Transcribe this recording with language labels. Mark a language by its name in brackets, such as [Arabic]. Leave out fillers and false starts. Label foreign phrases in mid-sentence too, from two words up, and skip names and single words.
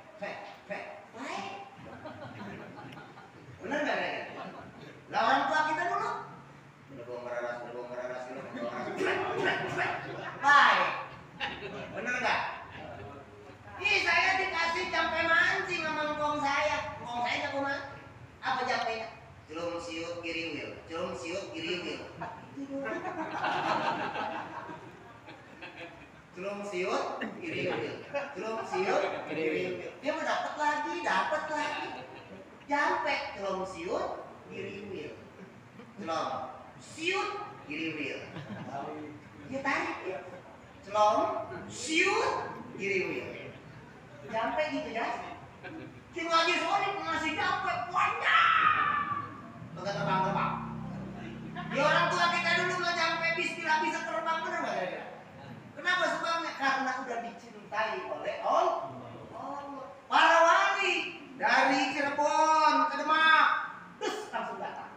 [Indonesian] Benar nggak kira-kira? Lah orang tua kita dulu. Berbong meraras ini. Baik. Benar nggak? Ih, saya dikasih jampe mancing sama ngkong saya. Ngkong saya jago mancing. Apa jampenya? Celum siut giriwil. Celum siut giriwil. Celum siut giriwil. Celum siut giriwil. Dia mau dapat lagi. Jampe celum siut giriwil. Celum siut giriwil. Dia tarik ya. Celum siut giriwil. Jampe gitu ya. Si ngaji sore ngasih jampe banyak. Enggak terbang. Di orang tua kita dulu nggak jampe bismillah bisa terbang, benar nggak ya? Kenapa sebabnya? Karena udah dicintai oleh Allah. Para wali dari Cirebon ke Demak, terus langsung datang.